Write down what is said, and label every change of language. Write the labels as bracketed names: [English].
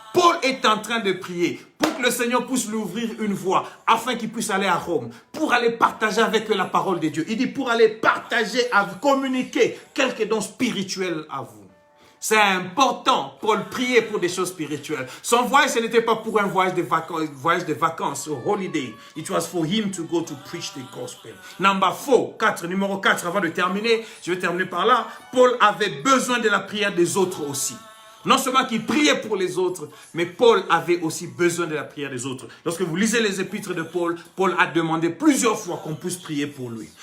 [French] Paul est en train de prier pour que le Seigneur puisse lui ouvrir une voie afin qu'il puisse aller à Rome, pour aller partager avec eux la parole de Dieu. Il dit pour aller partager, communiquer quelques dons spirituels à vous. C'est important, Paul priait pour des choses spirituelles. Son voyage, ce n'était pas pour un voyage de vacances, au holiday. [English] It was for him to go to preach the gospel. [French] Numéro 4, avant de terminer, je vais terminer par là. Paul avait besoin de la prière des autres aussi. Non seulement qu'il priait pour les autres, mais Paul avait aussi besoin de la prière des autres. Lorsque vous lisez les épîtres de Paul, Paul a demandé plusieurs fois qu'on puisse prier pour lui.